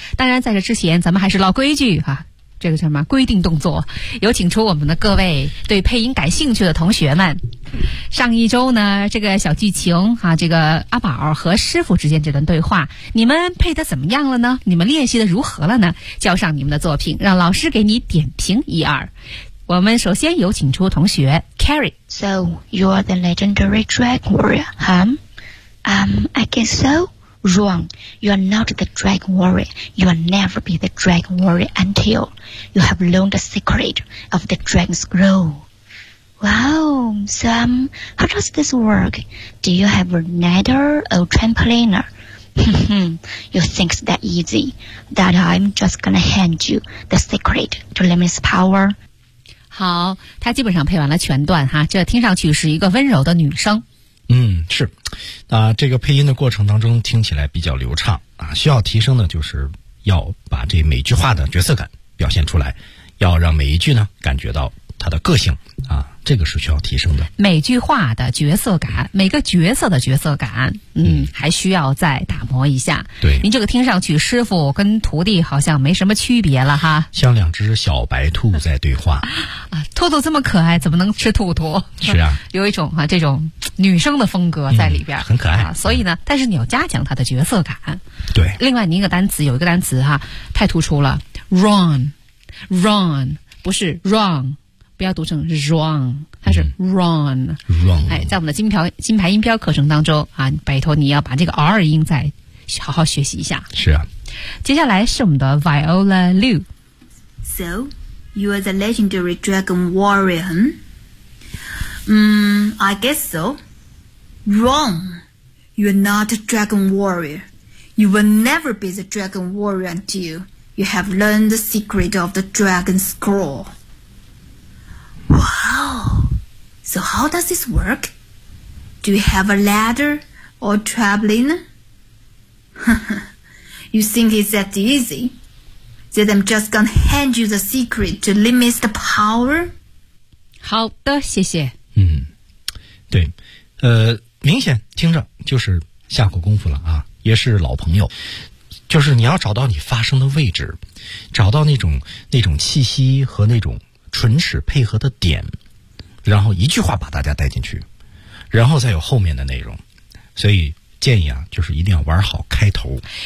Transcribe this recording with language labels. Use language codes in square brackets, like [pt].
[zh] 当然在这之前，咱们还是老规矩哈，这个叫什么规定动作，有请出我们的各位对配音感兴趣的同学们。上一周呢，这个小剧情哈、这个阿宝和师傅之间这段对话，你们配得怎么样了呢？你们练习得如何了呢？交上你们的作品，让老师给你点评一二。我们首先有请出同学 Carrie。 [en] So you are the legendary dragon warrior, huh? I guess soWrong. You are not the dragon warrior. You will never be the dragon warrior until you have learned the secret of the dragon's glow. Wow, Sam, how does this work? Do you have a nether or trampoline? You think it's that easy that I'm just gonna hand you the secret to limit power? [zh] 好，他基本上配完了全段哈，这听上去是一个温柔的女生。嗯，是，啊，这个配音的过程当中听起来比较流畅啊，需要提升的就是要把这每句话的角色感表现出来，要让每一句呢感觉到它的个性啊，这个是需要提升的。每句话的角色感，每个角色的角色感，还需要再打磨一下。对，您这个听上去师傅跟徒弟好像没什么区别了哈，像两只小白兔在对话。啊，兔兔这么可爱，怎么能吃兔兔？是啊，有一种哈、这种。女生的风格在里边、很可爱、所以呢，但是你要加强她的角色感。对，另外你一个单词，有一个单词哈、太突出了， run run 不是 run， 不要读成 run， 它是 run、 run、哎、在我们的金牌音标课程当中啊，拜托你要把这个 R 音再好好学习一下。是啊，接下来是我们的 Viola Liu。 [en] So you are the legendary dragon warrior, huh? I guess so. Wrong. You're not a dragon warrior. You will never be the dragon warrior until you have learned the secret of the dragon scroll. Wow. So how does this work? Do you have a ladder or trampoline? You think it's that easy? That I'm just gonna hand you the secret to limit the power? [zh] 好的，谢谢。对，明显听着就是下过功夫了啊，也是老朋友，就是你要找到你发声的位置，找到那种气息和那种唇齿配合的点，然后一句话把大家带进去，然后再有后面的内容，所以建议啊，就是一定要玩好开头，